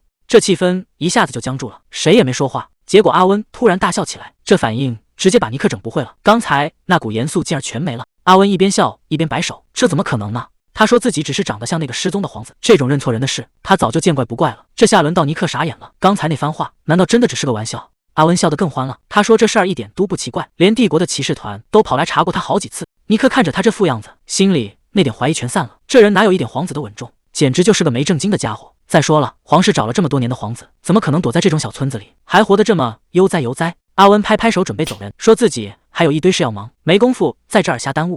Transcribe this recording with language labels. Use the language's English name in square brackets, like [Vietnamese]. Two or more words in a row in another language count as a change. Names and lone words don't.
[Chinese] 這氣氛一下子就僵住了，誰也沒說話。結果阿溫突然大笑起來，這反應直接把尼克整不會了，剛才那股嚴肅勁兒全沒了。阿溫一邊笑一邊擺手：“這怎麼可能呢？他說自己只是長得像那個失蹤的皇子，這種認錯人的事，他早就見怪不怪了。” 這下輪到尼克傻眼了，剛才那番話難道真的只是個玩笑？阿溫笑得更歡了，他說這事兒一點都不奇怪，連帝國的騎士團都跑來查過他好幾次。尼克看着他這副樣子，心裡那點懷疑全散了，這人哪有一點皇子的穩重，簡直就是個沒正經的家伙。再說了，皇室找了這麼多年的皇子，怎麼可能躲在這種小村子裡，還活得這麼悠哉悠哉？阿溫拍拍手準備走人，說自己還有一堆事要忙，沒工夫在這兒瞎耽誤。